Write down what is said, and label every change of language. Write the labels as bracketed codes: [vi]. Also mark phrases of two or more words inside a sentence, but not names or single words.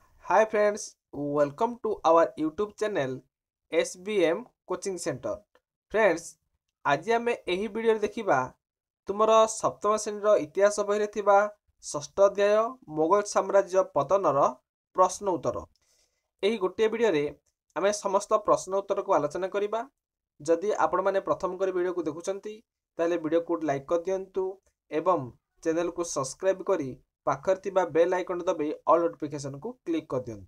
[en] Hi friends, welcome to our YouTube channel SBM Coaching Center. Friends, [or] ଆଜି ଆମେ ଏହି ଭିଡ଼ିଓରେ ଦେଖିବା ତୁମର ସପ୍ତମ ଶ୍ରେଣୀର ଇତିହାସ ବହିରେ ଥିବା ଷଷ୍ଠ ଅଧ୍ୟାୟ ମୋଗଲ ସାମ୍ରାଜ୍ୟ ପତନର ପ୍ରଶ୍ନ ଉତ୍ତର। ଏହି ଗୋଟିଏ ଭିଡ଼ିଓରେ ଆମେ ସମସ୍ତ ପ୍ରଶ୍ନ ଉତ୍ତରକୁ ଆଲୋଚନା କରିବା। ଯଦି ଆପଣମାନେ ପ୍ରଥମ କରି ଭିଡ଼ିଓକୁ ଦେଖୁଛନ୍ତି ତାହେଲେ ଭିଡ଼ିଓକୁ ଲାଇକ୍ କରିଦିଅନ୍ତୁ ଏବଂ [en] channelku subscribe [or] କରି ପାଖରେ ଥିବା [en] bell icon [or] ଦବାଇ [en] all notificationku [or] କ୍ଲିକ୍ କରିଦିଅନ୍ତୁ।